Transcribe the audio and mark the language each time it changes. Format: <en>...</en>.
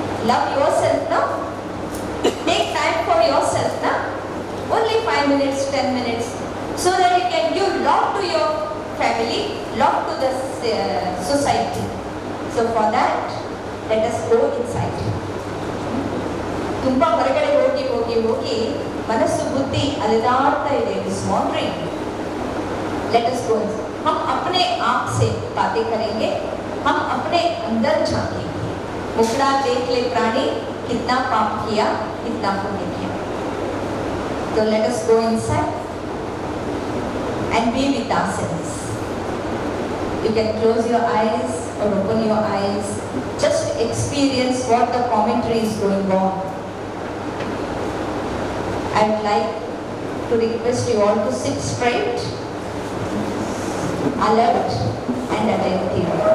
<en>Love yourself ನ, take time for yourself ನ, only 5 minutes, 10 minutes, so that you can give lot to your family, lot to the society. So for that, let us go inside.</en> <kn>ತುಂಬಾ ಹೊರಗಡೆ ಹೋಗಿ ಮನಸ್ಸು ಬುದ್ಧಿ ಅಲೆದಾಡ್ತಾ ಇದೆ.</kn> <en>It is wandering. Let us go inside.</en> <hi>हम अपने आप से बातें करेंगे, हम अपने अंदर झांकेंगे. मुखड़ा देख ले प्राणी, कितना पाप किया, कितना पुण्य किया.</hi> <en>So let us go inside and be with ourselves. You can close your eyes or open your eyes. Just experience what the commentary is going on. I would like to request you all to sit straight, alert and attentive.</en>